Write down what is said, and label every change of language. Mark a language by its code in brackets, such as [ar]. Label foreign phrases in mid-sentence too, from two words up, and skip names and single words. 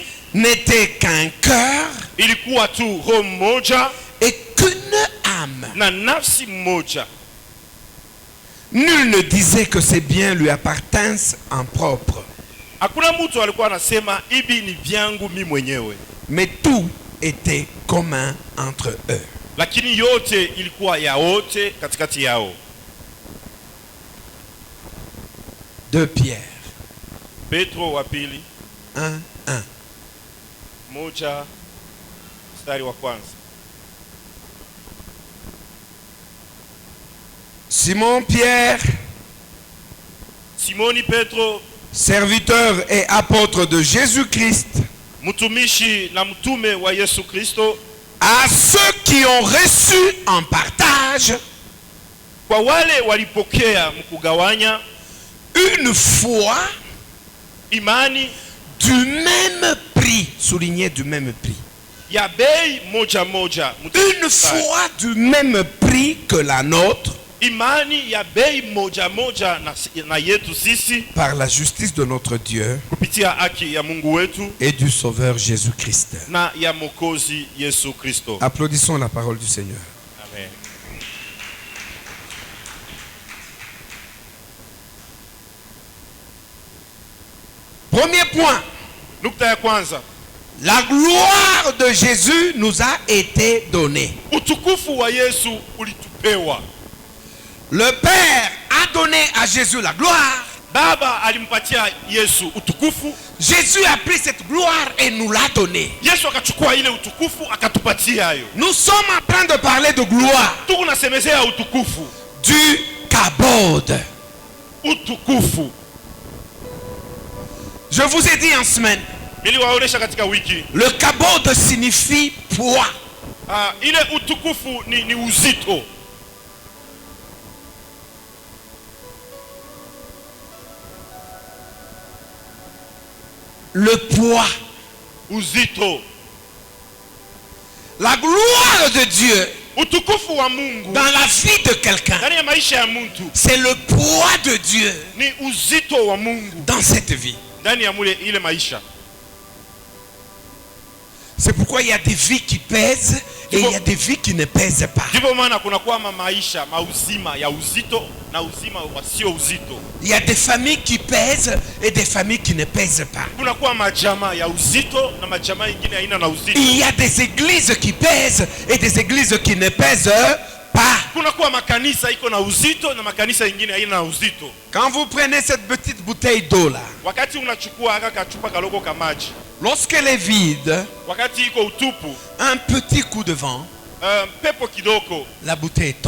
[fr] n'était qu'un cœur [sw] ilikuwa tu roho mmoja [fr] et qu'une âme. [sw] na nafsi mmoja. [fr] Nul ne disait que ces biens lui appartinssent en propre, [sw] Hakuna mtu alikuwa anasema hivi ni vyangu mimi mwenyewe, [fr] mais tout était commun entre eux. [sw] lakini yote ilikuwa ya wote katikati yao. [fr] 2 Pierre [sw] Petro wa pili [fr] 1, 1. [sw] moja mstari wa kwanza. [fr] Simon Pierre, [sw] Simoni Petro, [fr] serviteur et apôtre de Jésus-Christ, [sw] mtumishi na mtume wa Yesu Kristo, [fr] à ceux qui ont reçu en partage [sw] kwa wale walipokea mkugawanya [fr] une foi [sw] imani [fr] du même prix, souligné du même prix, [sw] ya bei moja moja, [fr] une foi du même prix que la nôtre, [sw] imani ya bei moja moja na yetu sisi, [fr] par la justice de notre Dieu [sw] kupitia haki ya Mungu wetu [fr] et du Sauveur Jésus-Christ. [sw] na ya Mwokozi Yesu Kristo. [fr] Applaudissons la parole du Seigneur. Amen. Premier point, [sw] Nukta ya kwanza, [fr] la gloire de Jésus nous a été donnée. [sw] utukufu wa Yesu ulitupewa. [fr] Le Père a donné à Jésus la gloire. [sw] Baba alimpatia Yesu utukufu, [fr] Jésus a pris cette gloire et nous l'a donnée. [sw] Yesu akachukua ile utukufu akatupatia hayo. [fr] Nous sommes en train de parler de gloire, [sw] Tuko nasemezea utukufu, [fr] du kabod. [sw] utukufu. [fr] Je vous ai dit en semaine, [sw] Niliwaonesha katika wiki, [fr] le kabod signifie poids. [sw] ile utukufu ni uzito. [fr] Le poids. [sw] Uzito. [fr] La gloire de Dieu [sw] Utukufu wa Mungu [fr] dans la vie de quelqu'un, [sw] ndani ya maisha ya mtu [fr] c'est le poids de Dieu [sw] ni uzito wa Mungu [fr] dans cette vie. [sw] ndani ya ile maisha. [fr] C'est pourquoi il y a des vies qui pèsent et il y a des vies qui ne pèsent pas. [sw] Ndivyo maana kuna kuwa maisha mauzima ya uzito na uzima wasio uzito. [fr] Il y a des familles qui pèsent et des familles qui ne pèsent pas. [sw] Kuna kuwa majamaa ya uzito na majamaa mengine haina na uzito. [fr] Il y a des églises qui pèsent et des églises qui ne pèsent pas. [sw] Kuna kuwa makanisa iko na uzito na makanisa mengine haina na uzito. [fr] Quand vous prenez cette petite bouteille d'eau là, [sw] Wakati unachukua aka kachupa kaloko ka maji, [fr] lorsqu'elle est vide, [sw] wakati iko utupu, [fr] un petit coup de vent, [sw] pepo kidoko, [fr] la bouteille tombe.